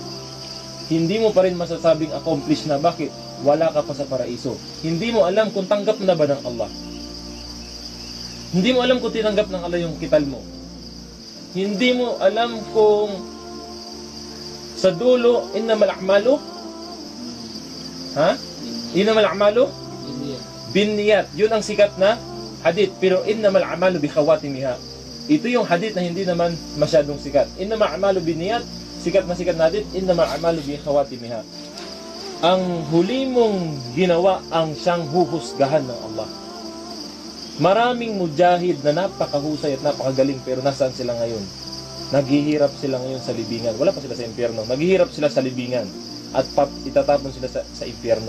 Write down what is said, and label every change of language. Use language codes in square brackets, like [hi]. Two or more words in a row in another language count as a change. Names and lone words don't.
[tl] Hindi mo pa rin masasabing accomplish na. Bakit? Wala ka pa sa paraiso. Hindi mo alam kung tanggap na ba ng Allah. Hindi mo alam kung tinanggap ng Allah yung kital mo. Hindi mo alam kung sa dulo, [ar] إنما الأعمال إنما الأعمال بالنيات. [tl] Yun ang sikat na hadith. Pero [ar] إنما الأعمال بخواتيمها. [tl] Ito yung hadith na hindi naman masyadong sikat. [ar] إنما الأعمال بالنيات, [tl] sikat na hadith. [ar] إنما الأعمال بخواتيمها. [tl] Ang huli mong ginawa ang siyang huhusgahan ng Allah. Maraming mujahid na napakahusay at napakagaling, pero nasaan sila ngayon? Naghihirap sila ngayon sa libingan. Wala pa sila sa impyerno. Naghihirap sila sa libingan at itatapon sila sa impyerno.